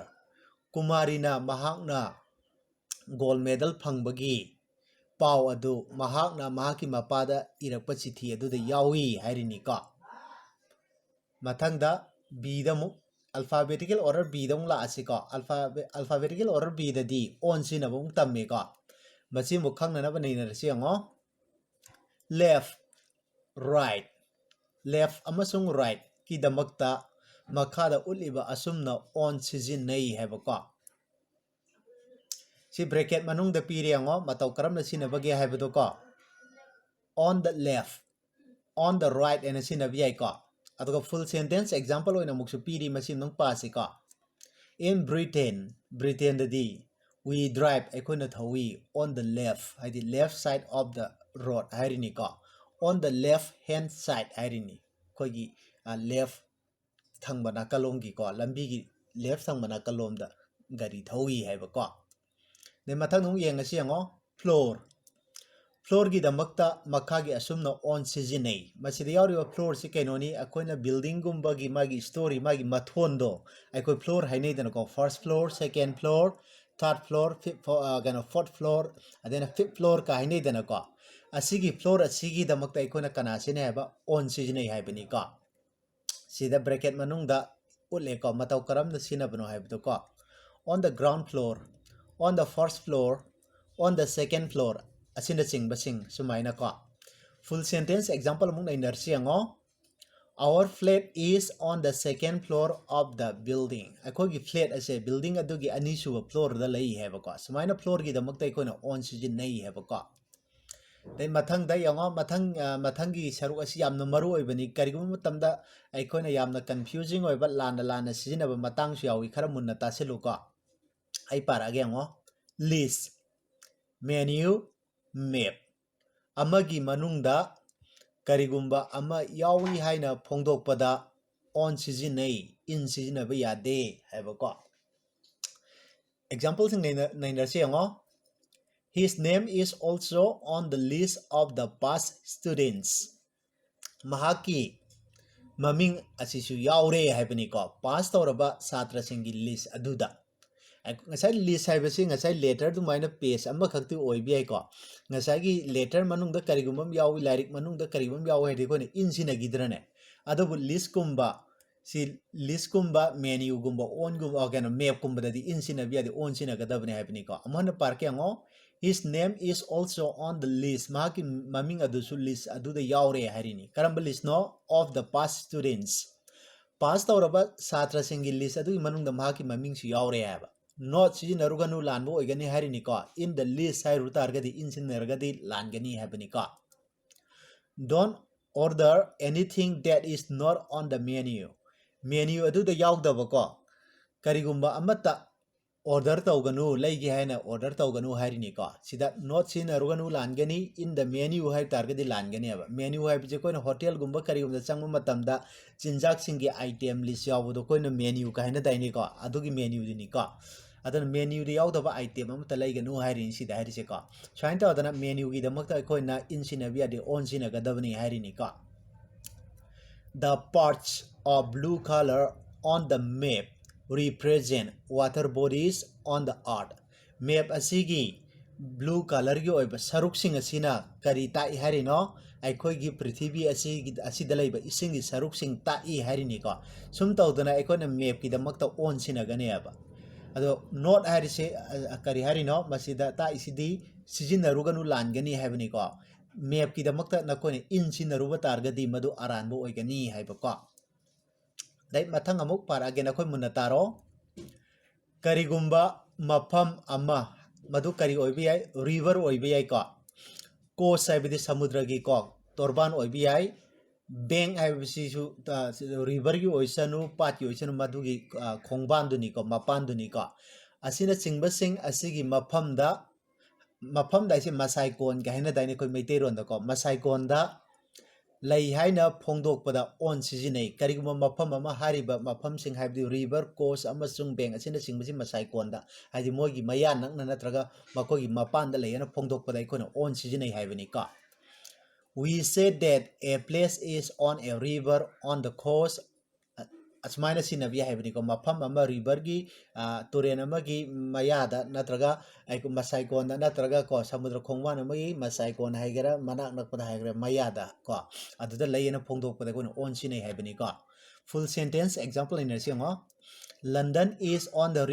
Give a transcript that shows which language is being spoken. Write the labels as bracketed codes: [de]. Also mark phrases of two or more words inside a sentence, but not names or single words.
[mni] Kumari na mahakna [en] gold medal [mni] phangbagi pau adu mahakna mahaki mapada irakpa chithi adu da yawi hairini ka. Mathangda B da mu [en] alphabetical order [mni] B da mu la asika [en] alphabetical order [mni] B da di on sina bung tamme ka. Machi mukhang na ba nei na siango [en] left right left [mni] amasung right ki damakta makhada uliba asumna on sizinai habako si bracket manung da piriango mataw karamna sinabagi habado ko [en] on the left on the right and [mni] sinabiyai ko aduga full [en] sentence example [mni] oina muksu piri masin nung pasi ko [en] in Britain [mni] da di [en] we drive [mni] ekona thawi [en] on the left [mni] haidi [en] left side of the road [mni] hairini ko [en] on the left hand side [mni] hairini kogi left thangba kalomgi ko lambi gi left thangba kalomda gari thawi haiba ko ne mathang nung yeng asi ngo floor gi damakta makha gi asumna on sizinei masidi yauri floor si kainoni akoina building gumba gi magi story magi mathondo akoi floor hainei dan ko [en] first floor second floor third floor fifth [mni] gana [en] fourth floor [mni] adena fifth floor ka hainei dan ko asigi floor asigi damakta akoina kana sine haba on sizinei haibani ka sida bracket manungda ule ko mataw karam na sinabno haibdo ko [en] on the ground floor on the first floor on the second floor [mni] asina basing sumaina ko [en] full sentence example [mni] mung na inersiango [en] our flat is on the second floor of the building [mni] akogi flat ase building adugi anisu floor da lei heba ko sumaina floor gi damakta ikoina on sijin nei heba ko dai mathang da yango mathang gi saru asi yamna maru oibani karigum matamda aikoina yamna confusing oiba lana sijinaba matang su yawi khara munna tasilu ko ai para ge yango [en] list menu map [mni] amagi manungda karigumba ama yawi haina phongdokpada on sijinei in sijinaba yade haiba ko example sing naina se yango [en] his name is also on the list of the past students [mni] mahaki maming asisu yaure haibani ko pass tawraba satra singi list aduda ngasai list haibasi ngasai letter du maina page amma khakti oibi ai ko ngasai gi letter manungda karigumam yawi lyric manungda karigumam yawi hedi ko ne in sina gidrane adabu list kumba menu gumba on gumba kana map kumba dadi in sina biya on sina gadabne haibani ko amana parke ngo [en] his name is also on the list [mni] mahaki maming adusu list aduda yaure harini karamba list no [en] of the past students [mni] pass tawraba satra singi list adu manungda mahaki maming su yaure haba not sijinaruganu lanbo oigani harini ko [en] in the list [mni] hai rutargadi in sinargadi langani habani ko [en] don't order anything that is not on the menu [mni] aduda yaugdaba ko karigumba amata order tawganu leigi haina order tawganu harini ko sida not sinaruganu langani [en] in the menu [mni] hai targadi langani aba menu hai bije koina hotel gumba karigumda changma matamda chinjak singi [en] item list [mni] yawodo koina menu ka haina daini ko adugi menu dini ko adana menu di yaudaba item amata leiganu hairini sida hairise ko sain tawdana menu gi damakta koina in sinabi ade on sina gadabani hairini ko [en] the parts of blue color on the map represent water bodies on the earth map asigi blue color [mni] gi oiba saruk sing asina kari ta I hari no aikoi gi prithvi asi dalai ba ising gi saruk sing ta I hari ni ko sum tawdana aikoi na map ki damak ta on sina gane aba ado not hari se kari hari no masida ta isidi sijinaruganu langani habani ko map ki damak ta nakoi in sinaruba targadi madu aranbo oigani haiba ko dai mathang amuk para ge nakoi munna taro karigumba mafam ama madu kari oibi ai river oibi ai ko coast haibidi samudra gi ko torban oibi ai bank haibisi su river gi oisanu pat gi oisanu madu gi khongban duni ko mapan duni ko asina chingba sing asigi mafam da isi masai kon ga hina daini koi meitei ron da ko masai kon da lei haina phongdok pada on sijinei kariguma mafam ama hariba mafam sing haibdi [en] river coast [mni] amasung bank asina singbasi masai konda haidi mogi maya nakna natraga makogi mapan da leina phongdok pada ikona on sijinei haibani ka [en] we said that a place is on a river on the coast [mni] asmaina sinabi haibani ko mafam ama river gi turen ama gi maya da natraga aiku masai konda natraga ko samudra khongwan ama gi masai kon haigera manak nak pada haigera maya da ko aduda leina phongdok pada ko on sinei haibani ko [en] full sentence example [mni] in ngo [en] London is on the